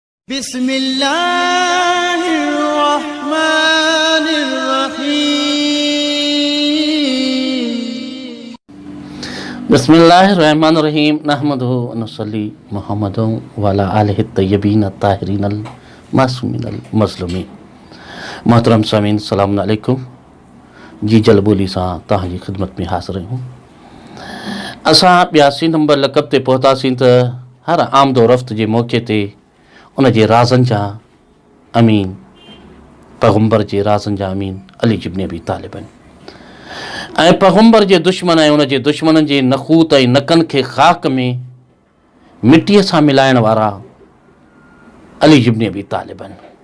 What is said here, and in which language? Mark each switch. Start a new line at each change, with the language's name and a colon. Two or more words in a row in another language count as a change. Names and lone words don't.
Arabic: بسم الله الرحمن الرحيم نحمده ونصلي محمد وعلى آله طيبين طاهرين المعصومين المظلومين.
Sindhi: मोहतरम सामीन
Arabic: سلام عليكم.
Sindhi: जी जलबोली सां तव्हांजी ख़िदमत में हाज़िर आहियूं। असां 82 नंबर लक़ब ते पहुतासीं त हर आमदो रफ़्त जे मौक़े ते उन जे राज़नि जा अमीन, पैगम्बर जे राज़नि जा अमीन अली इब्न अबी तालिब आहिनि ऐं पैगम्बर जे दुश्मन ऐं उन जे दुश्मननि जे नख़ूत ऐं नकनि खे ख़ाक में मिटीअ सां मिलाइण वारा अली इब्न अबी तालिब आहिनि।